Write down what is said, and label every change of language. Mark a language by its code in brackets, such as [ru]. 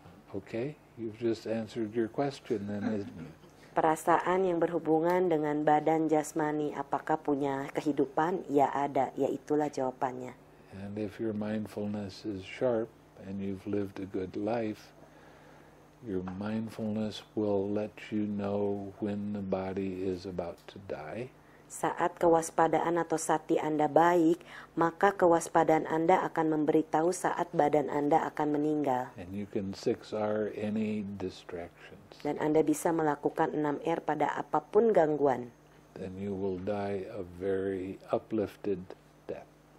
[en] Okay, you've just answered your question then, isn't it? [id] Perasaan yang berhubungan dengan badan jasmani, apakah punya kehidupan? Ya ada, ya itulah jawabannya. [en] And if your mindfulness is sharp and you've lived a good life, your mindfulness will let you know when the body is about to die. [id] Saat kewaspadaan atau sati Anda baik, maka kewaspadaan Anda akan memberitahu saat badan Anda akan meninggal. [en] And you can 6R any distractions. [id] Dan Anda bisa melakukan 6R pada apapun gangguan. [en] Then you will die a very uplifted death.